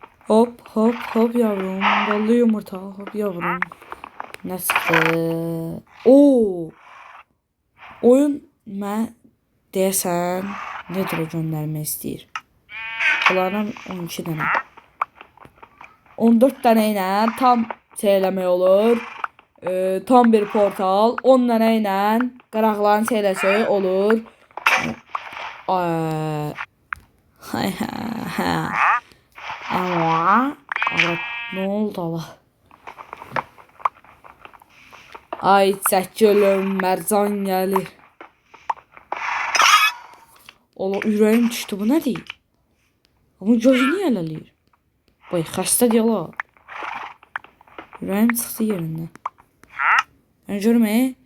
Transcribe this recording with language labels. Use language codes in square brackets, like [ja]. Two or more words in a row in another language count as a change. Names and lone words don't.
[tr] Hop hop hop yavrum. Ballı yumurta. Hop yavrum. Ne çıktı? Oo. [az] Oyun mən deyəsən nedir o göndərmək istəyir. Bunlardan 12 dənə. 14 dənə ilə tam eləmək olur. Tam bir portal. 10 dənə ilə qıraqların eləsə olur. Hay ha. [tr] Ama ne oldu Allah? [az] Ay çəkilin, mərcan gəlir. Ola ürəyim düşdü, bu nədir? Ama gözü niyə ələləyir? Bay, xəstə deyil o. Ürəyim çıxdı yerindən. Ben görməyim.